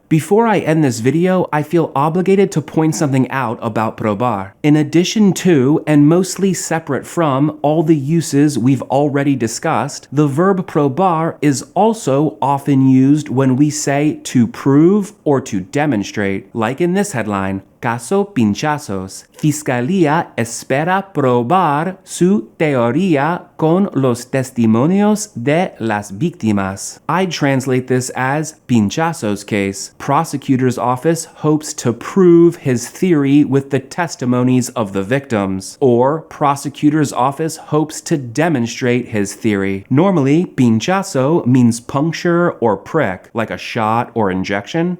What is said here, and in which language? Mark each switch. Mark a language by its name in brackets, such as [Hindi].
[English] Before I end this video, I feel obligated to point something out about probar. In addition to, and mostly separate from, all the uses we've already discussed, the verb probar is also often used when we say to prove or to demonstrate, like in this headline, Caso Pinchazos. [Spanish] Fiscalía espera probar su teoría con los testimonios de las víctimas. [English] I'd translate this as Pinchazos case. Prosecutor's office hopes to prove his theory with the testimonies of the victims. Or prosecutor's office hopes to demonstrate his theory. Normally, pinchazo means puncture or prick, like a shot or injection.